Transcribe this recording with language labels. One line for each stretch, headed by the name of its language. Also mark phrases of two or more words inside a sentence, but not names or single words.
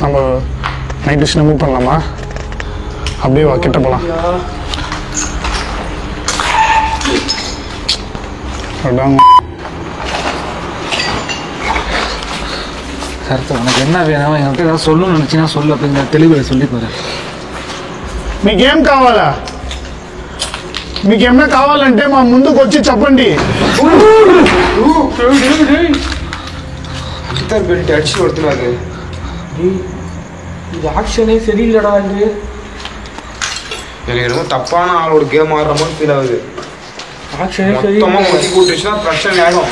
Tamil: நம்ம நைட் விஷயம் மூவ் பண்ணலாமா? அப்படியே வா, கிட்ட போகலாம். சரத்து, உனக்கு என்ன வேணும்? என்கிட்ட ஏதாவது சொல்லணும்னு நினச்சின்னா சொல்லு. அப்படிங்கிற தெளிவில் சொல்லி போகிறேன்.
Telugu: మీకేం కావాలా? మీకేమన్నా కావాలంటే మా ముందుకు వచ్చి చెప్పండి.
Tamil: பெல்ட் அடிச்சு ஒருத்தனாது. இது ஆக்ஷனே சரியில்லடா. இது எனக்கு ரொம்ப தப்பான ஆளோட கேம் ஆடுற மாதிரி ஃபீல் ஆகுது. ஆக்ஷனே மொத்தமா ஒட்டி கூட்டுச்சுன்னா பிரச்சனை ஆகும்.